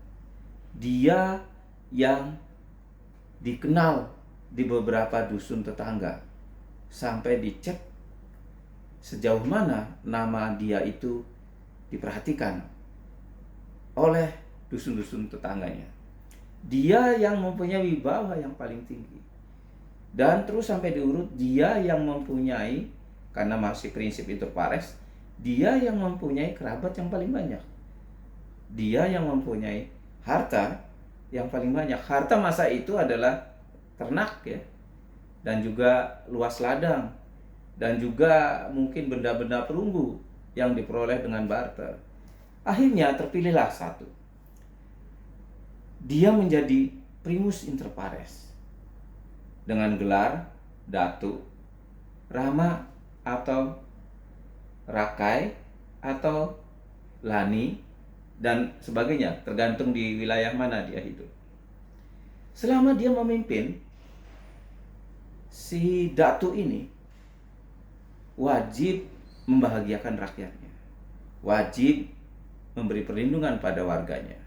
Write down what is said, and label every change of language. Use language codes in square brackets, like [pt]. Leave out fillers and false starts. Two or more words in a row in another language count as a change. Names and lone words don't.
[id] Dia yang dikenal di beberapa dusun tetangga, sampai dicek sejauh mana nama dia itu diperhatikan oleh dusun-dusun tetangganya. Dia yang mempunyai wibawa yang paling tinggi. Dan terus sampai diurut, dia yang mempunyai, karena masih prinsip [la] inter pares, [id] dia yang mempunyai kerabat yang paling banyak. Dia yang mempunyai harta yang paling banyak. Harta masa itu adalah ternak ya, dan juga luas ladang, dan juga mungkin benda-benda perunggu yang diperoleh dengan barter. Akhirnya terpilihlah satu. Dia menjadi [la] primus inter pares [id] dengan gelar datu, rama atau rakai atau lani dan sebagainya, tergantung di wilayah mana dia hidup. Selama dia memimpin, si datu ini wajib membahagiakan rakyatnya, wajib memberi perlindungan pada warganya.